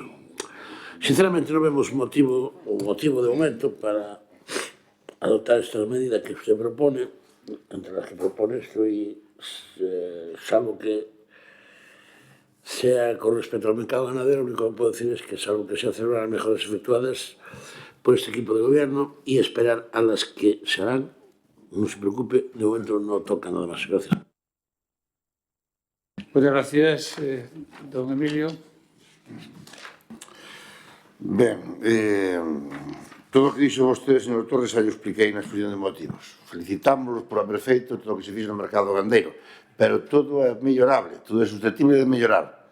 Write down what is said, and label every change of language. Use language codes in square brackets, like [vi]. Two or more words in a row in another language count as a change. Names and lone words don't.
[es] Sinceramente no vemos motivo de momento para adoptar esta medida que usted propone, entre las que propone estoy, salvo que sea con respecto al mercado ganadero, lo único que puedo decir es que salvo que se celebran las mejoras efectuadas por este equipo de gobierno y esperar a las que se harán, no se preocupe, de momento no toca nada más. Gracias. Muchas gracias, don Emilio. [gl] Ben, todo o que dixo vostede, señor Torres, xa lle expliquei na exposición de motivos. Felicitámoslos por haber feito todo o que se fixo no mercado gandeiro, pero todo é mellorable, todo é susceptible de mellorar.